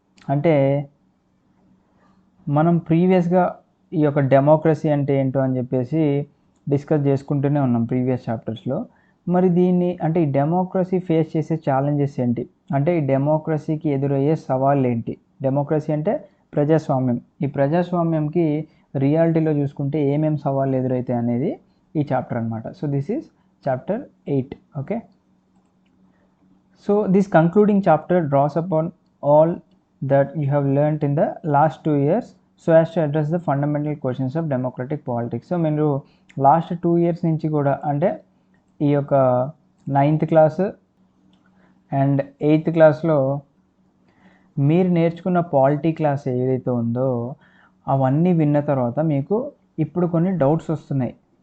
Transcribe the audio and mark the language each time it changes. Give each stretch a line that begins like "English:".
Telugu: అంటే మనం ప్రీవియస్గా ఈ యొక్క డెమోక్రసీ అంటే ఏంటో అని చెప్పేసి డిస్కస్ చేసుకుంటూనే ఉన్నాం ప్రీవియస్ చాప్టర్స్లో. మరి దీన్ని అంటే ఈ డెమోక్రసీ ఫేస్ చేసే ఛాలెంజెస్ ఏంటి, అంటే ఈ డెమోక్రసీకి ఎదురయ్యే సవాళ్ళు ఏంటి, డెమోక్రసీ అంటే ప్రజాస్వామ్యం, ఈ ప్రజాస్వామ్యంకి రియాలిటీలో చూసుకుంటే ఏమేమి సవాళ్ళు ఎదురైతాయి అనేది ఈ చాప్టర్ అనమాట.
English: So this is chapter 8. Okay, so this concluding chapter draws upon all that you have learnt in the last 2 years so as to address the fundamental questions of democratic politics.
Telugu: So మీరు
English: last 2 years
Telugu: నుంచి కూడా అంటే ఈ యొక్క 9th class and 8th క్లాస్లో మీరు నేర్చుకున్న polity class ఏదైతే ఉందో అవన్నీ విన్న తర్వాత మీకు ఇప్పుడు కొన్ని డౌట్స్ వస్తున్నాయి.